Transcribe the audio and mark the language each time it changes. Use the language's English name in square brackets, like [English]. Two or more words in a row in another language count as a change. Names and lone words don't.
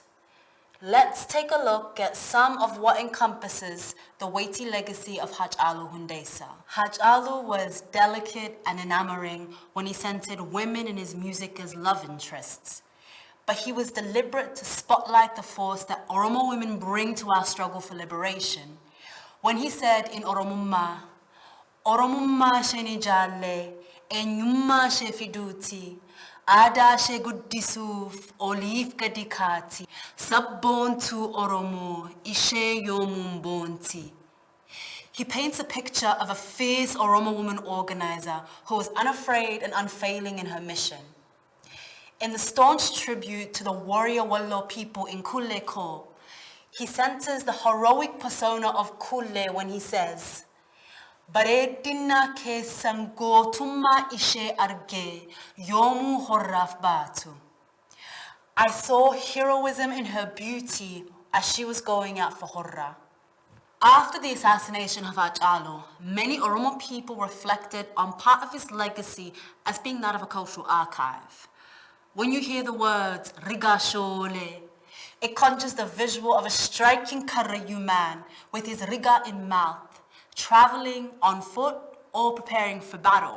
[English] Let's take a look at some of what encompasses the weighty legacy of Haacaaluu Hundeessaa. Hachalu was delicate and enamoring when he centered women in his music as love interests. But he was deliberate to spotlight the force that Oromo women bring to our struggle for liberation. When he said in [Oromo] Oromummaa she ni jaalle, eenyummaa she fiduuti, aadaa she guddisuuf oliif gadi kaati, sabboontuu Oromoo ishee yoomuun boonti. [English] He paints a picture of a fierce Oromo woman organizer who was unafraid and unfailing in her mission. In the staunch tribute to the warrior Wallo people in Kulle Ko, he centers the heroic persona of Kulle when he says, [Oromo] Bareedina keessan gootummaa ishee argee yoomuu horraaf baatu. [English] I saw heroism in her beauty as she was going out for horra. After the assassination of Hachalu, many Oromo people reflected on part of his legacy as being that of a cultural archive. When you hear the words Riga Shole, it conjures the visual of a striking Karayu man with his riga in mouth, traveling on foot or preparing for battle.